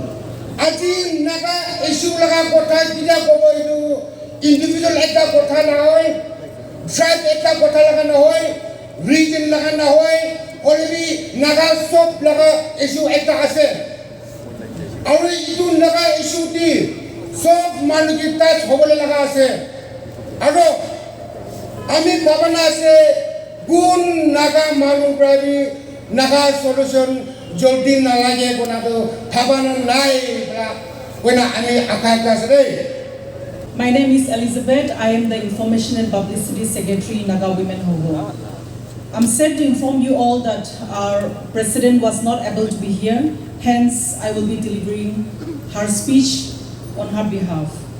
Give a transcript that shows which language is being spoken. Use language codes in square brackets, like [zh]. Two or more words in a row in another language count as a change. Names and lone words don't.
[nag] Aji Naga issue laga kota kita kobo itu individual ekta kota na hoy, tribe ekta kota laga na hoy, region laga na hoy, only Naga sob laga issue ekta ase. Aur itu Naga issue ti sob manu kita hobole laga ase. Aro ami bhavana ase gun Naga manu prabi Naga solution joldi na lage kona to bhavana nai kona ami akaka sare. [en] My name is Elizabeth. I am the Information and Publicity Secretary, Naga Women Hogo. I'm sad to inform you all that our president was not able to be here. Hence, I will be delivering her speech on her behalf.